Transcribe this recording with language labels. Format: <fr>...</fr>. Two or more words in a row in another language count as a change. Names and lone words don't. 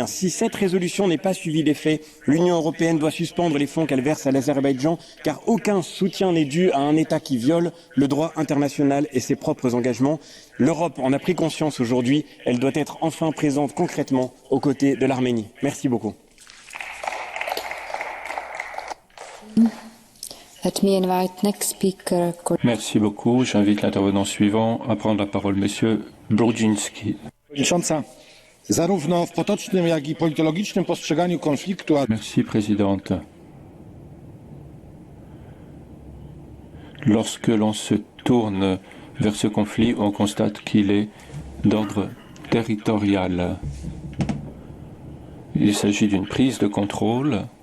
<fr>Si cette résolution n'est pas suivie d'effet, l'Union européenne doit suspendre les fonds qu'elle verse à l'Azerbaïdjan, car aucun soutien n'est dû à un État qui viole le droit international et ses propres engagements. L'Europe en a pris conscience aujourd'hui, elle doit être enfin présente concrètement aux côtés de l'Arménie. Merci beaucoup.</fr> <en>Let me invite next speaker.</en> <fr>Merci beaucoup. J'invite l'intervenant suivant à prendre la parole, Monsieur Brudzinski.</fr> <pl>Zarówno w potocznym, jak i politologicznym postrzeganiu konfliktu.</pl> <fr>Merci, Présidente. Lorsque l'on se tourne vers ce conflit, on constate qu'il est d'ordre territorial. Il s'agit d'une prise de contrôle.</fr>